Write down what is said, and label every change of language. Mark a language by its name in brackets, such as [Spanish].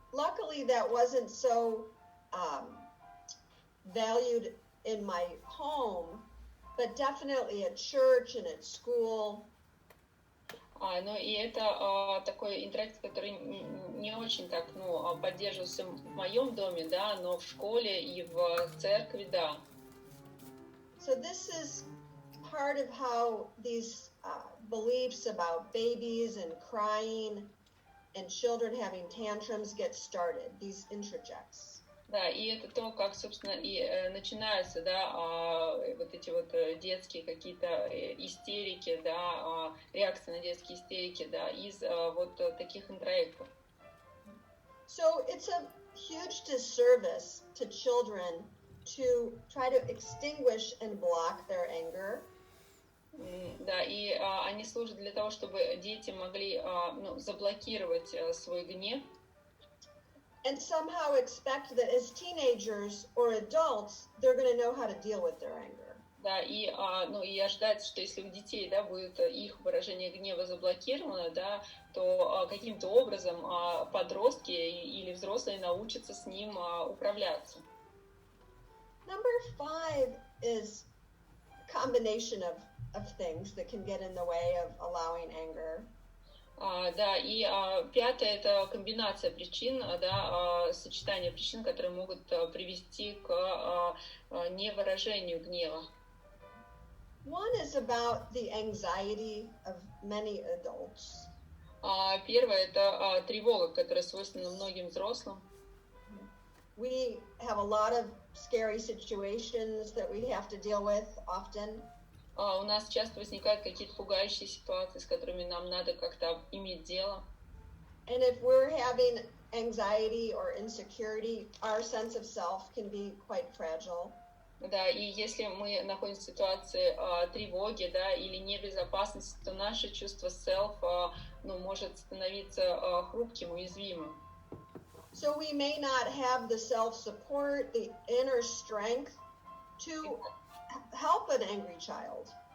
[English] luckily that wasn't so valued in my home, but definitely at church and at school. [Russian] Ну и это такой интеракт, который не очень так, поддерживался в моем доме, да, но в школе и в церкви, да. [English] So this is part of how these beliefs about babies and crying and children having tantrums get started, these introjects. [Russian] Да, и это то, как, собственно, и начинаются, да, вот эти вот детские какие-то истерики, да, реакции на детские истерики, да, из вот таких интроектов. [English] So it's a huge disservice to children to try to extinguish and block their anger. [Russian] Да, и они служат для того, чтобы дети могли заблокировать свой гнев. [English] And somehow expect that as teenagers or adults, they're going to know how to deal with their anger. [Russian] Да, и ожидается, что если у детей, да, будет их выражение гнева заблокировано, да, то каким-то образом подростки или взрослые научатся с ним управляться. [English] Number 5 is a combination of things that can get in the way of allowing anger. [Russian] Да, и пятое – это комбинация причин, да, сочетание причин, которые могут привести к невыражению гнева. [English] One is about the anxiety of many adults. [Russian] Первое – это тревога, которая свойственна многим взрослым. [English] We have a lot of scary situations that we have to deal with often. [Russian] У нас часто возникают какие-то пугающие ситуации, с которыми нам надо как-то иметь дело. [English] And if we're having anxiety or insecurity, our sense of self can be quite fragile. [Russian] Да, и если мы находимся в ситуации тревоги, да, или небезопасности, то наше чувство self, может становиться хрупким, уязвимым. [English] So we may not have the self-support, the inner strength to help an angry child.